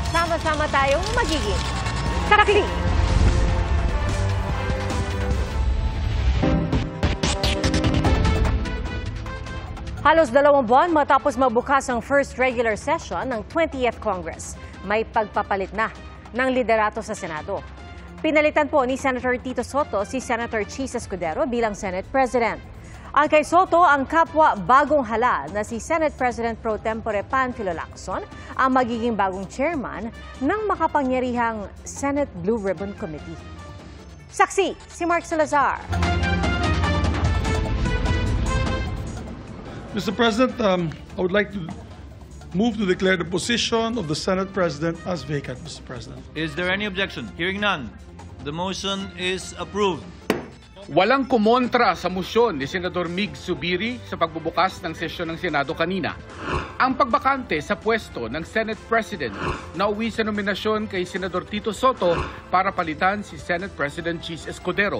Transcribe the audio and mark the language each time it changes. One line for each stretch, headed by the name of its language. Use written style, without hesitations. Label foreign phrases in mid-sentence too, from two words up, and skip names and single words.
Filipino: sama-sama tayong magiging karakli. Halos 2 buwan matapos magbukas ang
English: first regular session
Filipino: ng 20th Congress, may pagpapalit na ng liderato sa Senado. Pinalitan po ni Senator Tito Soto si Senator Chis Escudero bilang
English: Senate President.
Filipino: Ang kay Soto, ang kapwa bagong hala na si
English: Senate President Pro Tempore
Filipino: Panfilo Lacson ang magiging bagong chairman ng makapangyarihang Senate Blue Ribbon Committee. Saksi si Mark Salazar.
English: Mr. President, I would like to move to declare the position of the Senate President as vacant, Mr. President. Is there any objection? Hearing none, the motion is approved.
Filipino: Walang kumontra sa motion ni Senador Mig Zubiri sa pagbubukas ng sesyon ng Senado kanina. Ang pagbakante sa pwesto ng
English: Senate President
Filipino: nauwi sa nominasyon kay Senador Tito Soto para palitan si
English: Senate President
Filipino: Chis Escudero.